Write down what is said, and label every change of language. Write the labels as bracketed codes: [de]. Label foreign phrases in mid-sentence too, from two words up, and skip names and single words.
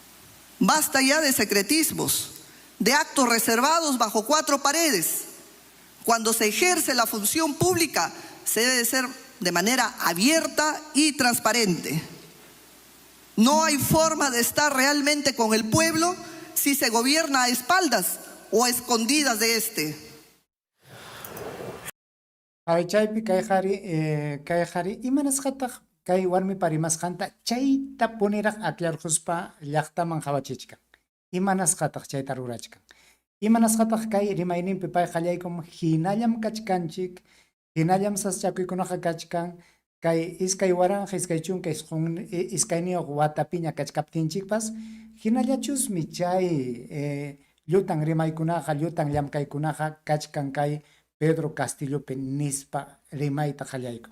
[es] Basta ya de secretismos, de actos reservados bajo cuatro paredes. Cuando se ejerce la función pública, se debe ser de manera abierta y transparente. No hay forma de estar realmente con el pueblo si se gobierna a espaldas o a escondidas de este. [qu] Chaypi kay qhari imanasqataq kay warmi parimasqanta chayta puniraq aclarquspa llaqtaman hawachichkan. Imanasqataq chayta rurachkan. Imanasqataq kay rimayninpi pay qallaykum hinallam kachkanchik, hinallam saschakuykunaqa kachkan, kay iskay waranja iskay chunka iskayniyuq watapiña kachkaptinchikpas hinallachusmi chay llutan rimaykunaqa llutan llamkaykunaqa kachkan kay Pedro Castillopi nispa rimayta qallaykun.